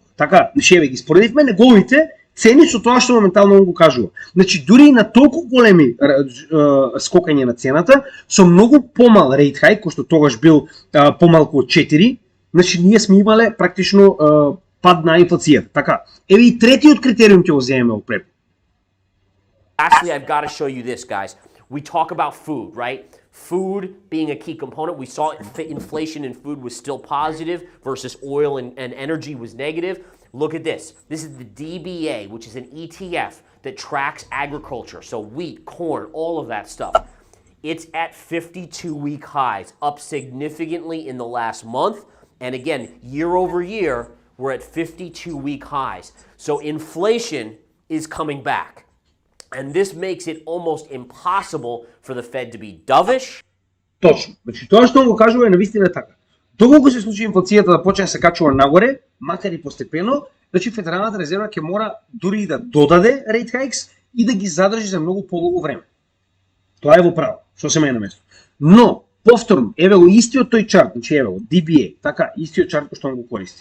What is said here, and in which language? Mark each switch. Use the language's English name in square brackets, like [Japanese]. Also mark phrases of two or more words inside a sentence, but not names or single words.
[Macedonian] Така, значи еве ги споредивме неговите цени со тоа што моментално го кажува. Значи дури и на толку големи скокање на цената со многу помал [English] rate hike, [Macedonian] кој што тогаш бил помалку од 4, значи ние сме имале практично пад на инфлацијата. Така, еве и третиот критериум ќе го земеме во препо. [English] Lastly, I've got to show you this, guys. We talk about food, right? Food being a key component. We saw inflation in food was still positive versus oil and energy was negative. Look at this. This is the DBA, which is an ETF that tracks agriculture. So wheat, corn, all of that stuff. It's at 52-week highs, up significantly in the last month. And again, year over year, we're at 52-week highs. So inflation is coming back. And this makes it almost impossible for the Fed to be dovish. [Macedonian] Точно. Значи тоа што го кажува е навистина така. Доколку се случи инфлацијата да почне да се качува нагоре, макар и постепено, значи Федералната резерва ќе мора дури и да додаде [English] rate hikes [Macedonian] и да ги задржи за многу подолго време. Тоа е во право, што се мене на место. Но, повторно, еве го истиот тој чарт, значи еве го DBA, така, истиот чарт кој што го користи.